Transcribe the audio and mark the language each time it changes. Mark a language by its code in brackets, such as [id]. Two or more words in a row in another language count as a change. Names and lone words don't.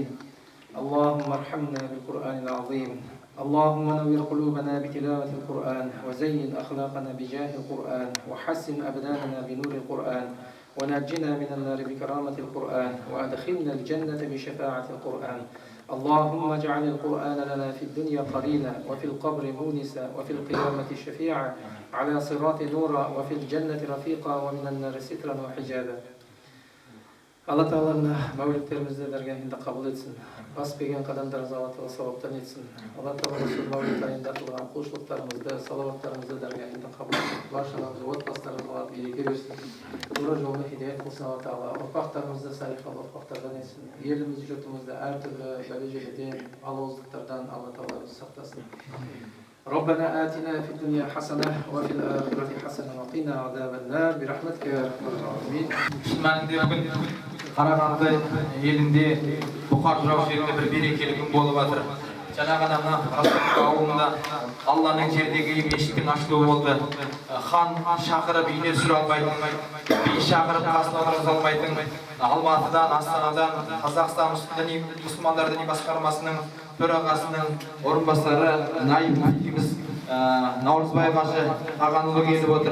[ar] اللهم ارحمنا بالقرآن العظيم. اللهم نور قلوبنا بتلاوة القرآن، وزين أخلاقنا بجاه القرآن، وحسن أبداننا بنور القرآن، ونجنا من النار بكرامة القرآن، وأدخلنا الجنة بشفاعة القرآن. اللهم اجعل القرآن لنا في الدنيا قرينا، وفي القبر مونسا، وفي القيامة شفيعا، على صراط نورا، وفي الجنة رفيقا، ومن النار سترا وحجابا. [kk] Алла Тағала мына мәуліттерімізді дәргәһендә қабыл етсін. Баспеген қадамдарыңызға Алла Тағала сауаптан етсін. Алла Тағала сол мәуліт айында қылған құлшылықтарыңызды, салауаттарыңызды дәргәһендә қабыл етсін. Баршаңызға отбасыларыңызға береке берсін. Тура жолға хидаят қылсын Алла Тағала. Ұрпақтарымызды салихалы ұрпақтардан етсін. Елімізді, жұртымызды әртүрлі бәле-желеден, алауыздықтардан Алла Тағала бізді сақтасын. [ar] ربنا آتنا في الدنيا حسنة وفي الآخرة حسنة وقنا عذاب النار برحمتك يا أرحم الراحمين. [kk] Қарағанды елінде Бұқар жырау жерінде бір берекелі күн болып жатыр. Жаңа ғана Қазтөбе ауылында Алланың жердегі мешіттің ашылуы болды. Хан шақырып үйіне түсіре алмайтын, би шақырып қасына отырғыза алмайтын, Алматыдан, Астанадан, Қазақстан мұсылмандар діни басқармасының төрағасының орынбасары Наиб мүфтиміз Наурызбай қажы ағанұлы келіп отыр.